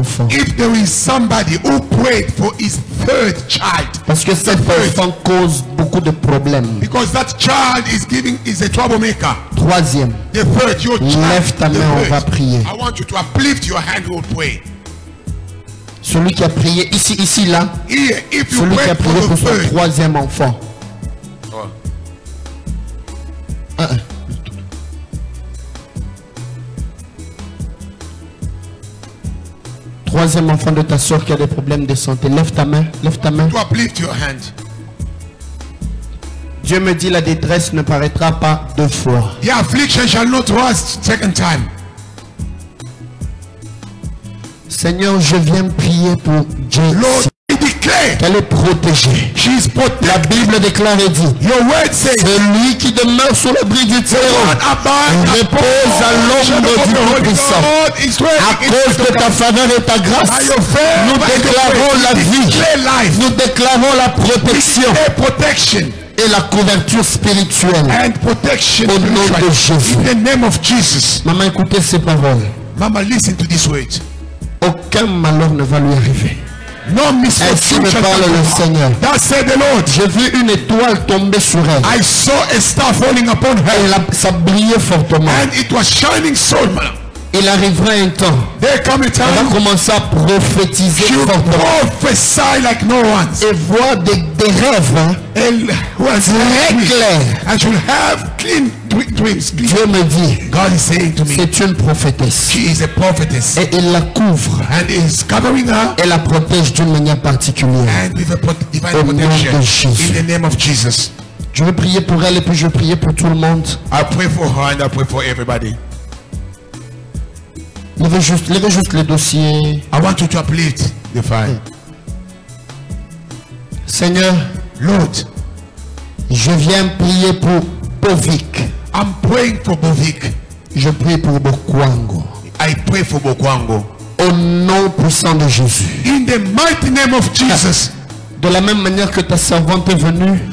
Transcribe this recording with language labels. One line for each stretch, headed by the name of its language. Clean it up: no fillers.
English: If there is somebody who prayed for his third child.
French: Parce que cet enfant cause beaucoup de problèmes.
English: Because that child is a troublemaker.
French: Troisième.
English: The third, your child.
French: Lève ta main, on va prier.
English: I want you to uplift your hand, we'll pray.
French: Celui qui a prié ici, là.
English: Here, if you
French: celui qui a prié pour son
English: third.
French: troisième enfant. Troisième enfant de ta soeur qui a des problèmes de santé. Lève ta main. Lève ta main.
English: To uplift your hand.
French: Dieu me dit la détresse ne paraîtra pas deux fois.
English: The affliction shall not rise second time.
French: Seigneur, je viens prier pour Jane.
English: Lord, I declare
French: qu'elle est protégée.
English: She is protected.
French: La Bible déclare et dit,
English: your word says,
French: celui qui demeure sous l'abri du Très-Haut repose à l'ombre du Tout-Puissant. À cause de ta faveur et ta grâce, nous déclarons la vie, nous déclarons la protection et la couverture spirituelle au nom de Jésus.
English: In the name of Jesus.
French: Maman, écoutez ces paroles.
English: Mama, listen to this word.
French: Aucun malheur ne va lui arriver.
English: No misfortune shall
French: parle le Seigneur.
English: That said the Lord.
French: J'ai vu une étoile tomber sur elle.
English: I saw a star falling upon her.
French: Ça brillait fortement.
English: And it was shining so much.
French: Il arrivera un temps.
English: There come a time.
French: Elle va commencer à prophétiser fortement.
English: Prophesy like no one.
French: Et voir des rêves. Hein, très clairs.
English: And she'll have clean dreams.
French: Dieu me dit.
English: God is saying to me.
French: C'est une prophétesse.
English: She is a prophetess.
French: Et il la couvre.
English: And is covering her.
French: Et la protège d'une manière particulière.
English: And with a divine protection. In the name of Jesus.
French: Je vais prier pour elle et puis je vais prier pour tout le monde.
English: I pray for her and I pray for everybody.
French: Levez juste le dossier.
English: I want you to uplift the fire.
French: Seigneur,
English: Lord,
French: je viens prier pour Bovik.
English: I'm praying for Bovik.
French: Je prie pour Bokwango.
English: I pray for Bokwango.
French: Au nom puissant de Jésus.
English: In the mighty name of Jesus.
French: De la même manière que ta servante est venue